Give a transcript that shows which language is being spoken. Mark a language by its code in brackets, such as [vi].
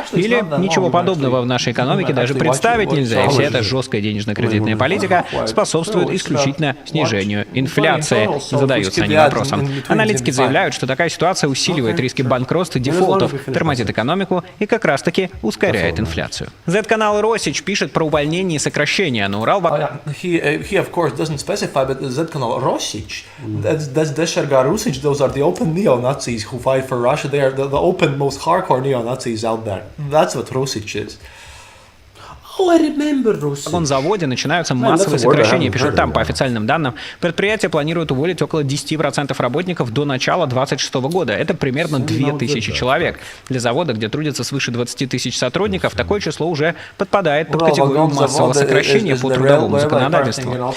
[ru] Или ничего подобного в нашей экономике даже представить нельзя, и вся эта жесткая денежно-кредитная политика способствует исключительно снижению инфляции? Задаются они вопросом. Аналитики заявляют, что такая ситуация усиливает риски банкротств и дефолтов, тормозит экономику и как раз-таки ускоряет инфляцию. Z-канал RuSIS пишет про увольнение и сокращение на Урал. [en] He of course doesn't specify, but the Z-канал RuSIS, that's Desherga RuSIS, those are the open neo-Nazis who fight for Russia. They are the open, most hardcore neo-Nazis out there. That's what RuSIS is. [ru] В заводе начинаются массовые сокращения, пишут там. По официальным данным, предприятие планирует уволить около 10% работников до начала 2026 года. Это примерно 2000 человек. Для завода, где трудится свыше 20 тысяч сотрудников, такое число уже подпадает под категорию массового сокращения по трудовому законодательству.